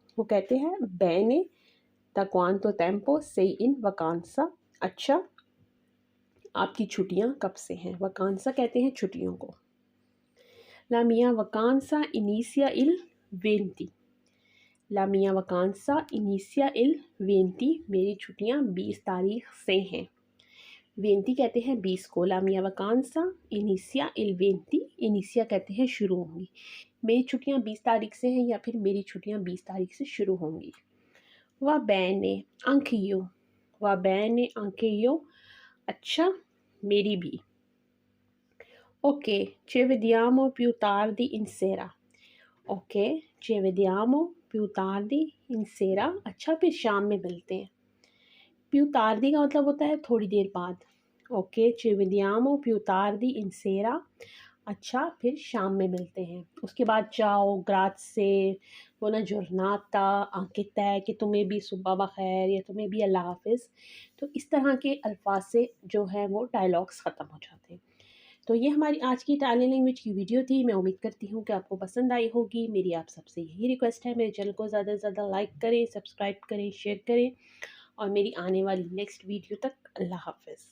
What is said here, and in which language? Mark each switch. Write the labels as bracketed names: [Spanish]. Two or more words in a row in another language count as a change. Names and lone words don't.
[Hindi] वो कहते हैं [Italian] bene da quanto tempo sei in vacanza, [Hindi] अच्छा आपकी छुट्टियां कब से हैं। वकांसा कहते हैं छुट्टियों को। [Italian] la mia vacanza inizia il venti, la mia vacanza inizia il venti, [Hindi] मेरी छुट्टियां 20 तारीख से हैं। वेंती कहते हैं 20 को। [Italian] la mia vacanza inizia il venti, [Hindi] इनिशिया कहते हैं शुरू होंगी। मेरी छुट्टियां 20 तारीख से हैं या फिर मेरी छुट्टियां 20 तारीख से शुरू होंगी। [Italian] va bene anch'io, va bene anch'io, [Hindi] अच्छा मेरी भी। [Italian] ओके ci vediamo più tardi in sera, ओके, ci vediamo più tardi in sera। [Hindi] अच्छा, फिर शाम में मिलते हैं। [Italian] più tardi [Hindi] का मतलब होता है थोड़ी देर बाद। ओके, [Italian] ci vediamo più tardi in sera। [Hindi] अच्छा, फिर शाम में मिलते हैं। उसके बाद [Italian] ciao, grazie, buona giornata, anche te, [Hindi] कि तुम्हें भी सुबह बखैर या तुम्हें भी अल्लाह हाफ़िज़। तो इस तरह के अल्फाज से जो है वो डायलॉग्स ख़त्म हो जाते हैं। तो ये हमारी आज की [English] Italian language [Hindi] की वीडियो थी। मैं उम्मीद करती हूँ कि आपको पसंद आई होगी। मेरी आप सबसे यही रिक्वेस्ट है, मेरे चैनल को ज़्यादा से ज़्यादा लाइक करें, सब्सक्राइब करें, शेयर करें और मेरी आने वाली [English] next video [Hindi] तक अल्लाह हाफ़िज़।